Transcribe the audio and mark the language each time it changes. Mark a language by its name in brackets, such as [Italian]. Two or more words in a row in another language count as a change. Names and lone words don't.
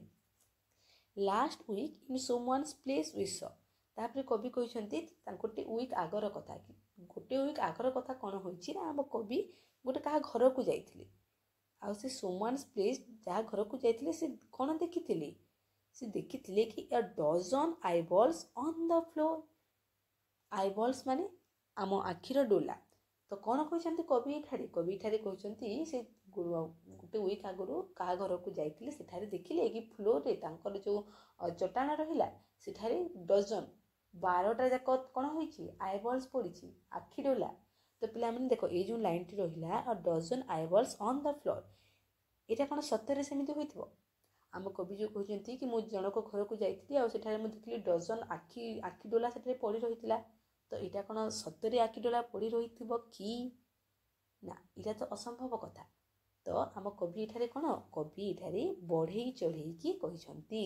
[English] last week in someone's place we saw. [Odia] ତାପରେ କବି କହିଛନ୍ତି ଗୋଟେ ୱିକ୍ ଆଗର କଥା, କି ଗୋଟେ ୱିକ୍ ଆଗର କଥା କ'ଣ ହୋଇଛି ନା ଆମ କବି ଗୋଟେ କାହା ଘରକୁ ଯାଇଥିଲେ, ଆଉ ସେ [English] someone's place [Odia] ଯାହା ଘରକୁ ଯାଇଥିଲେ ସେ କ'ଣ ଦେଖିଥିଲେ, ସେ ଦେଖିଥିଲେ କି [English] a dozen eyeballs on the floor। [Odia] eyeballs ମାନେ ଆମ ଆଖିର ଡୋଲା। ତ କ'ଣ କହିଛନ୍ତି କବି ଏଠାରେ କହିଛନ୍ତି ସେ ଗୋଟେ ୱିକ୍ ଆଗରୁ କାହା ଘରକୁ ଯାଇଥିଲେ, ସେଠାରେ ଦେଖିଲେ କି ଫ୍ଲୋରରେ ତାଙ୍କର ଯେଉଁ ଚଟାଣ ରହିଲା ସେଠାରେ ଡଜନ 12ଟା ଯାକ କ'ଣ ହୋଇଛି ଆଇବଲ୍ସ ପଡ଼ିଛି, ଆଖି ଡୋଲା। ତ ପିଲାମାନେ ଦେଖ ଏଇ ଯେଉଁ ଲାଇନ୍ଟି ରହିଲା [English] a dozen eyeballs on the floor, [Odia] ଏଇଟା କ'ଣ ସତରେ ସେମିତି ହୋଇଥିବ? ଆମ କବି ଯେଉଁ କହୁଛନ୍ତି କି ମୁଁ ଜଣକ ଘରକୁ ଯାଇଥିଲି ଆଉ ସେଠାରେ ମୁଁ ଦେଖିଲି ଡଜନ ଆଖି ଡୋଲା ସେଠାରେ ପଡ଼ି ରହିଥିଲା। ତ ଏଇଟା କ'ଣ ସତରେ ଆଖି ଡୋଲା ପଡ଼ି ରହିଥିବ କି ନା? ଏଇଟା ତ ଅସମ୍ଭବ କଥା। ତ ଆମ କବି ଏଠାରେ କ'ଣ, କବି ଏଠାରେ ବଢ଼େଇ ଚଢ଼େଇକି କହିଛନ୍ତି।